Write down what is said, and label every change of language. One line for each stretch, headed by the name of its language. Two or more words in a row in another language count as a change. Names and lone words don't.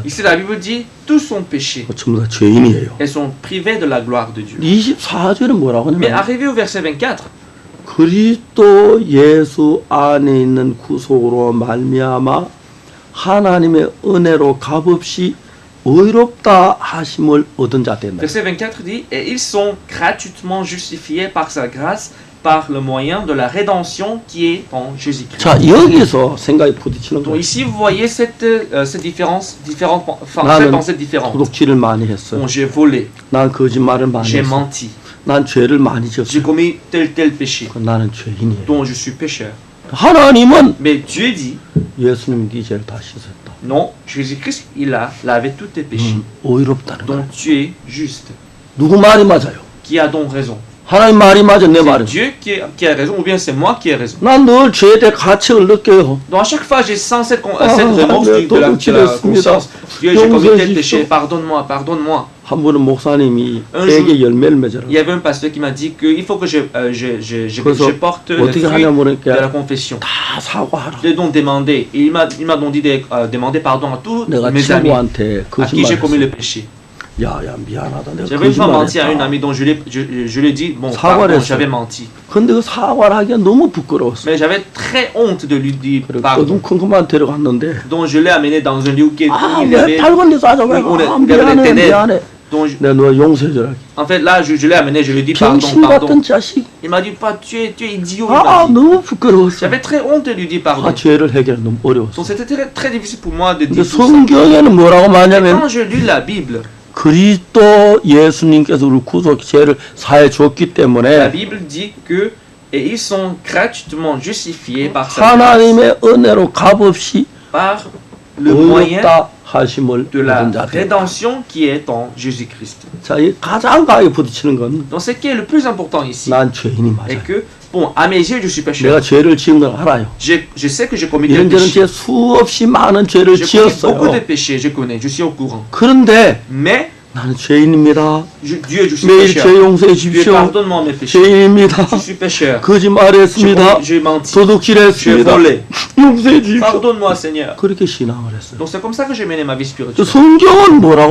French: Ici, la Bible dit, tous sont péchés
Korean: 전부 다 죄인이에요.
French: et sont privés de la gloire de Dieu.
Korean: 24절은 뭐라고
French: Mais
Korean: 하냐면
French: arrivé au verset 24,
Korean: 그리스도 예수 안에 있는 구속으로 말미암아 하나님의 은혜로 값없이 의롭다 하심을 얻은 자 된다.
French: verset 24 dit, et ils sont gratuitement justifiés par sa grâce, par le moyen de la rédemption qui est en Jésus-Christ.
Korean: 자, 여기서 생각이 부딪히는
French: Donc
Korean: 거예요.
French: ici, vous voyez cette différence, cette
Korean: 나는
French: pensée différente.
Korean: 도둑질을 많이 했어요.
French: Bon, j'ai volé,
Korean: 난 거짓말을 많이
French: j'ai
Korean: 했어요.
French: menti,
Korean: 난 죄를 많이
French: j'ai
Korean: 지었어요.
French: commis tel péché,
Korean: 나는 죄인이에요.
French: dont je suis pécheur.
Korean: 하나님은
French: Mais Dieu dit,
Korean: 예수님 네 죄를 다 씻었다.
French: non, Jésus-Christ, il a lavé tous tes péchés.
Korean: 의롭다는 거예요.
French: Donc tu es juste.
Korean: 누구 말이 맞아요?
French: Qui a donc raison?
Korean: 하나님 말이 맞아, 내
French: C'est
Korean: 말은.
French: Dieu qui a raison ou bien c'est moi qui ai raison?
Korean: 난 늘 죄에 대해 가책을 느껴요.
French: Donc à chaque fois, j'ai sens cette remorse
Korean: 네,
French: de la
Korean: 도둑질했습니다.
French: conscience. Dieu, j'ai commis tel
Korean: 용서해
French: péché,
Korean: 주십시오.
French: pardonne-moi, pardonne-moi.
Korean: 한 분은 목사님이
French: Un
Korean: 애기 열매를 맺으라고.
French: Il y avait un pasteur qui m'a dit qu'il faut que je
Korean: 그래서
French: porte le
Korean: 어떻게
French: fruit
Korean: 하냐면
French: de la
Korean: 이렇게
French: confession.
Korean: 다 사과하라.
French: Je l'ai donc demandé. Et il m'a donc dit de demander pardon à tous
Korean: 내가
French: mes amis
Korean: 친구한테
French: à qui j'ai commis le
Korean: 거짓말했어.
French: péché.
Korean: 야야 미안하다. 내가
French: J'avais une fois menti à une
Korean: 거짓말했다.
French: amie dont je lui ai dit, bon,
Korean: 사과를
French: pardon,
Korean: 했어요.
French: j'avais menti.
Korean: 근데 그 사과를 하기가 너무 부끄러웠어.
French: Mais j'avais très honte de lui dire
Korean: 그리고
French: pardon.
Korean: 어둠컴컴한 데려갔는데
French: Donc je l'ai amené dans un lieu où il y
Korean: 왜
French: avait,
Korean: 밝은 데서 하자. 왜
French: il y
Korean: 아,
French: avait des
Korean: 미안해
French: ténèbres.
Korean: 미안해.
French: Donc,
Korean: 내가 너 용서해줘라.
French: en fait, là, je l'ai amené, je lui ai dit pardon,
Korean: 병신
French: pardon.
Korean: 같은 자식.
French: Il m'a dit, pas, tu es idiot. il
Korean: 아
French: m'a dit.
Korean: 너무 부끄러웠어.
French: J'avais très honte de lui dire pardon.
Korean: 아 죄를 해결하기 너무 어려웠어.
French: Donc c'était très difficile pour moi de
Korean: 근데
French: dire tout ça.
Korean: 성경에는 뭐라고 말하냐면
French: Quand je lis la Bible,
Korean: 그리스도 예수님께서 우리 구속 죄를 사해 줬기
French: la
Korean: 때문에
French: Bible dit que et ils sont gratuitement justifiés par sa grâce,
Korean: 하나님의 은혜로 값없이
French: par le moyen
Korean: 의롭다 하심을
French: de la
Korean: 얻은 자들.
French: rédemption qui est en Jésus-Christ.
Korean: 자, 이 가장 강하게 부딪히는 건
French: Donc ce qui est le plus important ici
Korean: 난 죄인이
French: est
Korean: 맞아요.
French: que, bon, à mes yeux, je suis pécheur.
Korean: 내가 죄를 지은 걸 알아요.
French: Je sais que j'ai commis des
Korean: 이런저런
French: péchés.
Korean: 죄 수없이 많은 죄를
French: J'ai commis beaucoup de
Korean: 지었어요.
French: péchés, je connais, je suis au courant.
Korean: 그런데
French: Mais,
Korean: 나는 죄인입니다.
French: Dieu, je suis
Korean: 매일 죄
French: pécheur.
Korean: 용서해
French: Dieu,
Korean: 주십시오.
French: pardonne-moi mes péchés.
Korean: 죄인입니다.
French: Je suis pécheur.
Korean: 거짓말했습니다.
French: J'ai menti.
Korean: 도둑질했습니다.
French: J'ai volé.
Korean: 용서해 주십시오.
French: Pardonne-moi, Seigneur.
Korean: 그렇게 신앙을 했어요.
French: Donc c'est comme ça que j'ai mené ma vie
Korean: 저
French: spirituelle.
Korean: 성경은 뭐라고